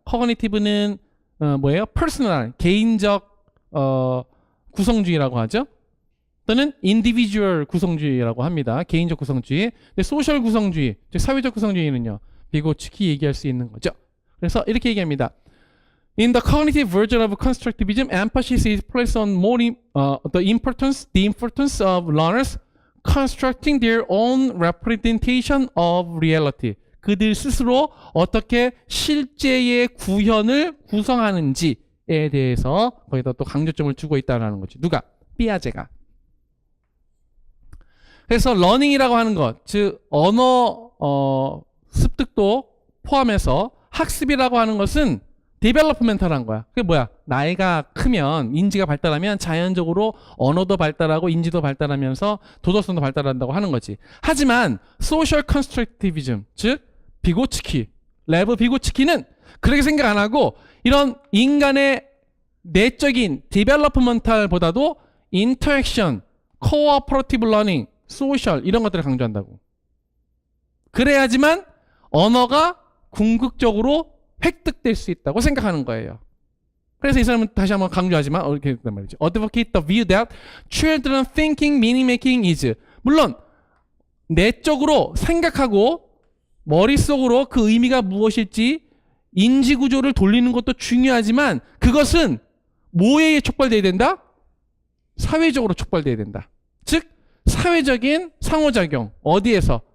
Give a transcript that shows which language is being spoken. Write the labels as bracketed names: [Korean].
[Korean] cognitive는 뭐예요? personal, 개인적 구성주의라고 하죠. 또는 individual 구성주의라고 합니다. 개인적 구성주의. 근데 social 구성주의, 즉 사회적 구성주의는요. 비고츠키 얘기할 수 있는 거죠. 그래서 이렇게 얘기합니다. [English] In the cognitive version of constructivism, emphasis is placed on more the importance of learners constructing their own representation of reality. [Korean] 그들 스스로 어떻게 실제의 구현을 구성하는지에 대해서 거기다 또 강조점을 두고 있다는 거지. 누가? 삐아제가. 그래서 러닝이라고 하는 것, 즉 언어 습득도 포함해서 학습이라고 하는 것은 디벨로프멘탈한 거야. 그게 뭐야? 나이가 크면, 인지가 발달하면 자연적으로 언어도 발달하고 인지도 발달하면서 도덕성도 발달한다고 하는 거지. 하지만 소셜 컨스트럭티비즘, 즉 비고츠키, 레브 비고츠키는 그렇게 생각 안 하고 이런 인간의 내적인 디벨로프멘탈보다도 인터랙션, 코어퍼러티브 러닝, 소셜 이런 것들을 강조한다고. 그래야지만 언어가 궁극적으로 획득될 수 있다고 생각하는 거예요. 그래서 이 사람은 다시 한번 강조하지만 이렇게 했단 말이죠. [English] Advocate the view that children thinking, meaning making is. [Korean] 물론 내적으로 생각하고 머릿속으로 그 의미가 무엇일지 인지 구조를 돌리는 것도 중요하지만 그것은 뭐에 촉발돼야 된다? 사회적으로 촉발돼야 된다. 즉 사회적인 상호작용. 어디에서?